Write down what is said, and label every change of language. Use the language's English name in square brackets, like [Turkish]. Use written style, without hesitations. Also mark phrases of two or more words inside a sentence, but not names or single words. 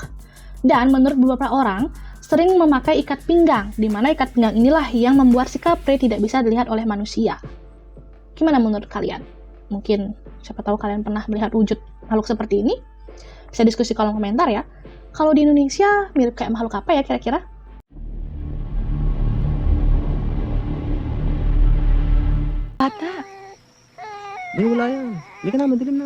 [Indonesian] Dan menurut beberapa orang, sering memakai ikat pinggang, di mana ikat pinggang inilah yang membuat si Capri tidak bisa dilihat oleh manusia. Gimana menurut kalian? Mungkin siapa tahu kalian pernah melihat wujud makhluk seperti ini? Bisa diskusi kolom komentar ya. Kalau di Indonesia mirip kayak makhluk apa ya kira-kira? [Filipino] Bata, Wala yan. Hindi ka na, madilim na.